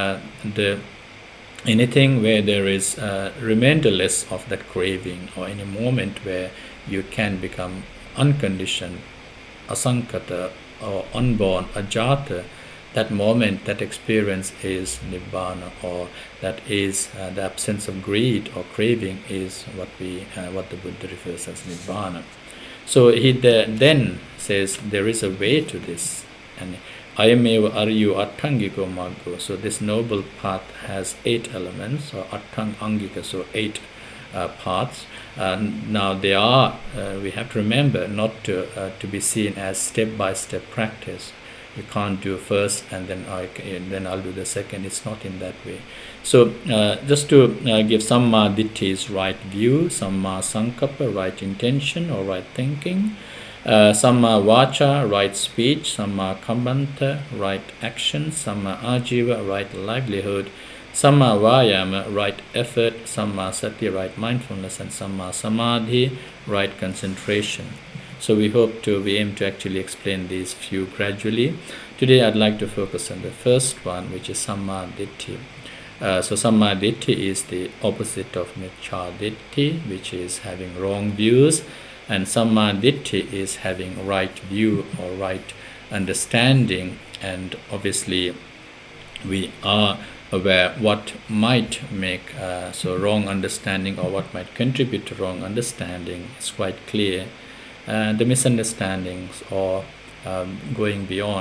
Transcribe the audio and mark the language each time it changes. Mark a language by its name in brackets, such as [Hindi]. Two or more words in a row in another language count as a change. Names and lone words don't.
[English] anything where there is remainderless of that craving, or any moment where you can become unconditioned, asankata, or unborn, ajata, that moment, that experience is Nibbana, or that is the absence of greed or craving is what the Buddha refers as Nibbana. So he then says there is a way to this, and [Pali] ayameva aryu attangiko maggo. [English] So this noble path has 8 elements, or [Pali] attang angika, [English] so 8 paths. Now they are, we have to remember, not to be seen as step-by-step practice. You can't do first and then I'll do the second. It's not in that way. So just to give [Pali] samma ditti [English] is right view, [Pali] samma sankappa, [English] right intention or right thinking, [Pali] samma vacha, [English] right speech, [Pali] samma kammanta, [English] right action, [Pali] samma ajiva, [English] right livelihood, [Pali] samma vayama, [English] right effort, [Pali] samma sati, [English] right mindfulness, and [Pali] samma samadhi, [English] right concentration. So we aim to actually explain these few gradually. Today I'd like to focus on the first one, which is [Pali] samma ditti. [English] So [Pali] samma ditti [English] is the opposite of [Pali] miccha ditti, [English] which is having wrong views, and [Pali] samma ditti [English] is having right view or right understanding. And obviously we are aware what might make wrong understanding, or what might contribute to wrong understanding is quite clear. The misunderstandings or going beyond.